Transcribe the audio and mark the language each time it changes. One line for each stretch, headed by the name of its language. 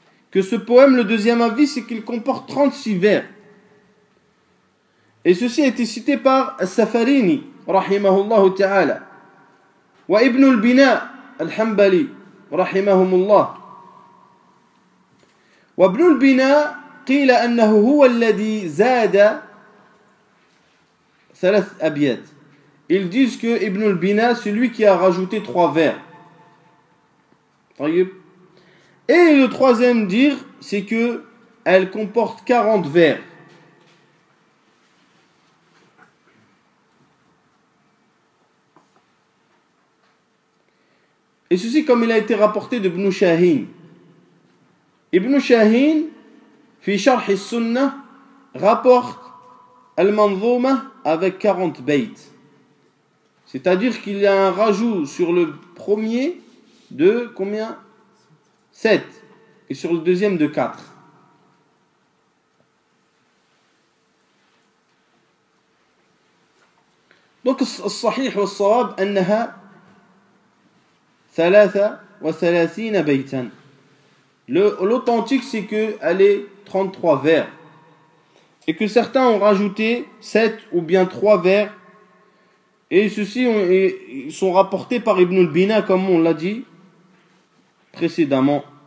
French: Que ce poème, le deuxième avis, c'est qu'il comporte 36 vers. Et ceci a été cité par As-Safarini, rahimahullah ta'ala, wa Ibn al-Bina al-Hanbali, rahimahumullah,
Arabic: وابن البناء قيل أنه هو الذي زاد 3 أبيات.
French: Ils disent que Ibn al-Bina, c'est lui qui a rajouté 3 vers. Et le troisième dire, c'est que elle comporte 40 vers. Et ceci comme il a été rapporté de Ibn Shahin. Ibn Shahin, fi Sharh al-Sunnah, rapporte Al-Manzouma avec 40 bayt. C'est-à-dire qu'il y a un rajout sur le premier de combien? 7. Et sur le deuxième de 4. Donc,
Arabic: الصحيح والصواب أنها 33 بيتا.
French: L'authentique, c'est qu'elle est 33 vers. Et que certains ont rajouté 7 ou bien 3 vers. Et ceux-ci sont rapportés par Ibn al-Bina, comme on l'a dit précédemment.